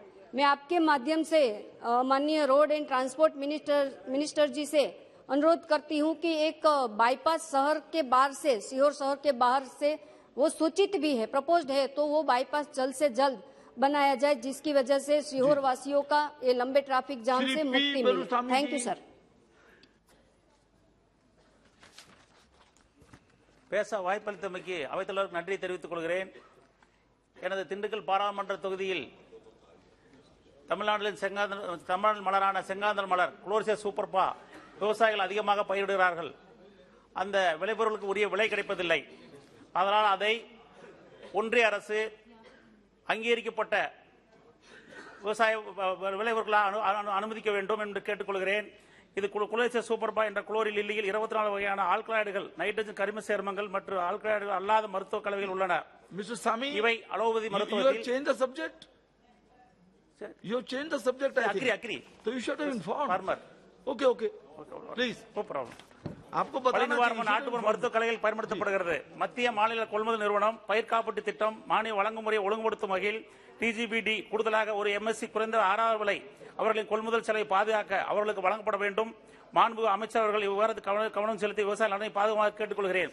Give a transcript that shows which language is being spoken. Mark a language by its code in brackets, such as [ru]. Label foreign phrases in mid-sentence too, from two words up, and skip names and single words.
[hi] मैं आपके माध्यम से माननीय [en] Road and Transport Minister [hi] जी से अनुरोध करती हूँ कि एक बाईपास शहर के बाहर से, सीहोर शहर के बाहर से वो सूचित भी है, प्रपोज्ड है, तो वो बाईपास जल्द से जल्द बनाया जाए, जिसकी वजह से सीहोर वासियों का ये लंबे ट्रैफिक जाम से मुक्ति मिले। [en] Thank you sir. [ta] பேச வாய்ப்பளித்தமைக்கு அவைத்தலைவருக்கு நன்றி தெரிவித்துக் கொள்கிறேன். எனது திண்டுக்கல் பாராளுமன்ற தொகுதியில் தமிழ்நாடு மலரான செங்காந்தல் மலர் குளோரிசியா சூப்பர்பா விவசாயிகள் அதிகமாக பயிரிடுகிறார்கள். அந்த விளைபொருளுக்கு உரிய விலை கிடைப்பதில்லை. அதனால் அதை ஒன்றிய அரசு அங்கீகரிக்கப்பட்ட விவசாய விளைபொருட்களாக அனுமதிக்க வேண்டும் என்று கேட்டுக்கொள்கிறேன். இது குளோரிசியா சூப்பர்பா என்ற குளோரி லில்லியில் 24 வகையான ஆல்கலாய்டுகள், நைட்ரஜன் கரிம சேர்மங்கள் மற்றும் ஆல்கலாய்டுகள் அல்லாத மருத்துவ கலவைகள் உள்ளன. மிஸ்டர் சாமி, இவை அலோபதி மருத்துவத்தில் [en] you change the subject. You change the subject. I agree. So you should have informed. Farmer. Okay. Please. No problem. [hi] आपको बताना चाहिए [ta] நாட்டுப்புற மருத்துவ கலைகள் பயன்படுத்தப்படுகிறது. மத்திய மாநில கொள்முதல் நிறுவனம் பயிர் காப்பீட்டு திட்டம் மானிய வழங்குமுறை ஒழுங்குபடுத்தும் வகையில் TGBD கூடுதலாக ஒரு MSC குறைந்த 6வது விலை அவர்களின் கொள்முதல் செலவை பாதுகாக்க அவர்களுக்கு வழங்கப்பட வேண்டும். மாண்புமிகு அமைச்சர் அவர்கள் இவ்வாறு கவனம் செலுத்தி விவசாய நலனை பாதுகாக்க கேட்டுக்கொள்கிறேன்.